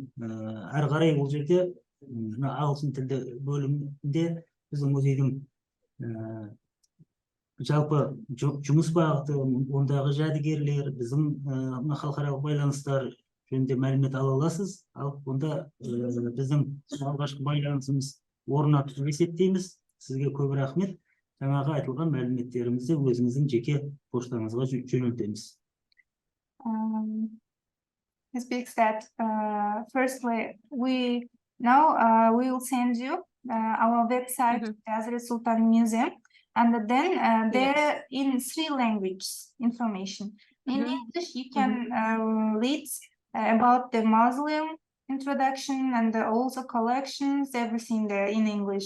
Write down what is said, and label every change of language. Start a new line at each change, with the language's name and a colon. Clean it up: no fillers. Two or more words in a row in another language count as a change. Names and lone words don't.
Kazakh: Әрі қарай бұл жерде ағылшын тілді бөлімде біздің музейдің жалпы жұмыс бағыты, ондағы жәдігерлер, біздің халықаралық байланыстар жөнінде мәлімет ала аласыз. Ал онда біздің алғашқы байланысымыз орнатып есептейміз. Сізге көп рахмет. Жаңағы айтылған мәліметтерімізді өзіңіздің жеке поштаңызға жөнелтеміз.
English: He speaks that firstly, we will send you our website, Әзірет Сұлтан Museum, and then there in 3 languages information. In English, you can read about the mausoleum introduction and also collections, everything there in English.